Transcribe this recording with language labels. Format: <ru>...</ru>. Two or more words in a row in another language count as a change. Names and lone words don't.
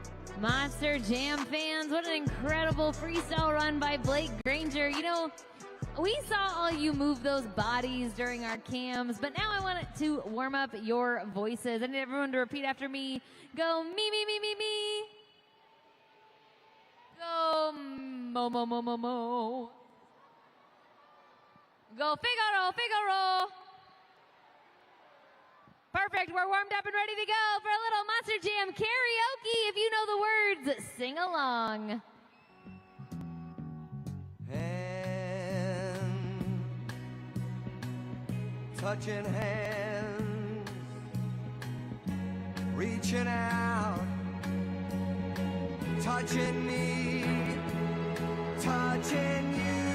<en>Monster Jam fans, what an incredible freestyle run by Blake Granger. You know, we saw all you move those bodies during our cams, but now I want it to warm up your voices. I need everyone to repeat after me. Go me, me, me, me, me. Go mo, mo, mo, mo, mo. Go Figaro, Figaro. Perfect, we're warmed up and ready to go for a little Monster Jam karaoke. If you know the words, sing along. Touching hands, reaching out, touching me, touching you.</en>